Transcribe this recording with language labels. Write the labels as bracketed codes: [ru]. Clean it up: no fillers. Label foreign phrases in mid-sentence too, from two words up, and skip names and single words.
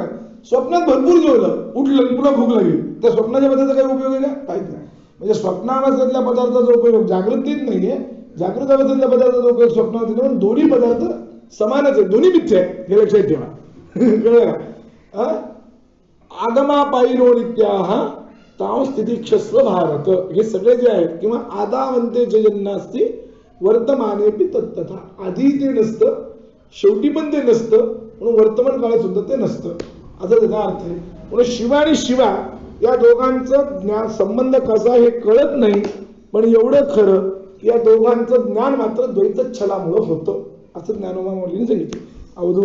[mr] स्वप्नात भरपूर जेवलं उठलं पुन्हा भूक लागली. त्या स्वप्नाच्या पदार्थाचा काही उपयोग आहे का? काहीच नाही. म्हणजे स्वप्नावस्थेतल्या पदार्थाचा उपयोग जागृतीत नाहीये, जागृत अवस्थेतल्या पदार्थाचा उपयोग स्वप्नात. म्हणून दोन्ही पदार्थ समानच आहे, दोन्ही मिथ्या आहे हे लक्षात ठेवा. कळलं का? [sa] आगमापायिनो नित्याः तां स्थितिक्षस्व भारत. [mr] हे सगळे जे आहेत किंवा [sa] आदावंते जन्नास्ति वर्तमाने तत्तथा. [mr] आधी ते नसतं, शेवटी पण ते नसतं, म्हणून वर्तमान काळात सुद्धा ते नसतं, असा त्याचा अर्थ आहे. म्हणून शिव आणि शिवा या दोघांचं ज्ञान संबंध कसा हे कळत नाही, पण एवढं खरं या दोघांचं ज्ञान मात्र द्वैत छलामुळं होतं, असं ज्ञानोबा माऊलींनी सांगितलं.